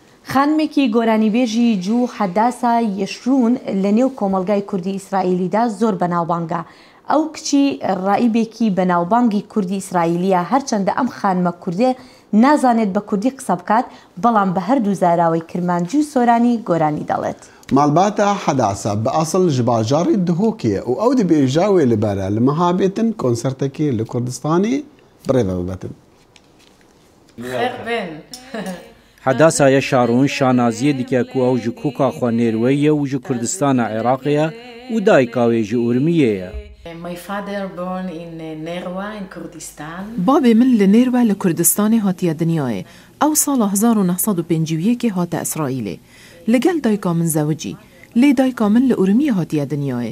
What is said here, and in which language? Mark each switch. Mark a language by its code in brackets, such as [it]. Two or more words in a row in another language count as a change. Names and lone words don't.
[ckb] خانمێکی گۆرانیبێژی جوو حەداسا یەشرون لە نێو کۆمەڵگای کوردی ئیسرائیلیدا زۆر بەناوبانگە. ئەو کچی ڕائیبێکی بەناوبانگی کوردی ئیسرائیلیە، هەرچەندە ئەم خانمە کوردێ نازانێت بە کوردی قسە بکات، بەڵام بە هەردوو زاراوەی کرمانجی و سۆرانی گۆرانی دەڵێت. مالباتە حەداسە بە ئەسڵ [ku] ji bajarê Duhokê û ew dibêje wê li ber e li mehabêtin konsertekê li Kurdistanê birêve bibetin. [ckb] حەداسایە شارۆن شانازیە دیکە [ku] ku ew ji koka xwe nêrwe ye û ji Kurdistana Iraqê ye û dayika wê ji Urmiyê ye. Babê min li Nêrwe li Kurdistanê hatiye dinyayê. Ew sala 1951 hate İsraîlê. Li gel dayika min zewicî. Lê dayika min li Urmiyê hatiye dinyayê.